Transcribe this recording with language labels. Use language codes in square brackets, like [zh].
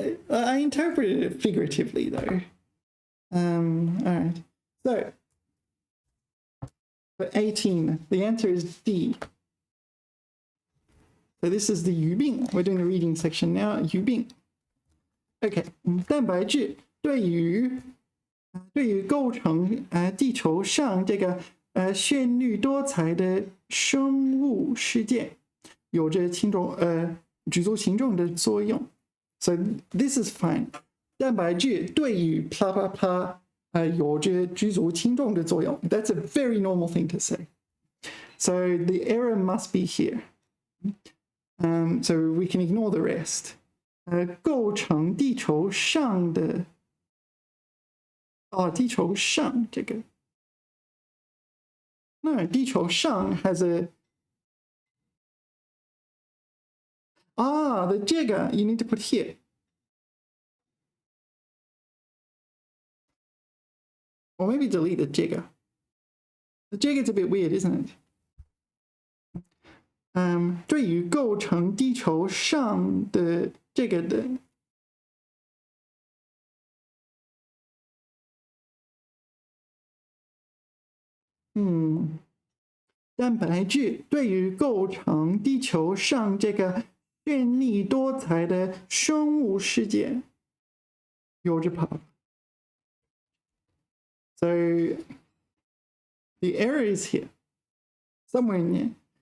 [en] I interpreted it figuratively, though. All right. So, for 18, the answer is D. So this is the 语病. We're doing the reading section now. 语病.Okay. [zh] 蛋白质对于构成地球上这个绚丽多彩的生物世界有着举足轻重的作用。 [en] So this is fine. [zh] 蛋白质对于 [en] blah blah blah [zh] 有着举足轻重的作用。 [en] That's a very normal thing to say. So the error must be here. So we can ignore the rest. [zh] 构成地球上的地球上这个 [en] No, 地球上 has a the 这个 you need to put here. Or maybe delete the 这个. The 这个 is a bit weird, isn't it? [zh] 对于构成地球上的这个的蛋白质对于构成地球上这个绚丽多彩的生物世界有着跑。 [en] So the error is here, somewhere in there.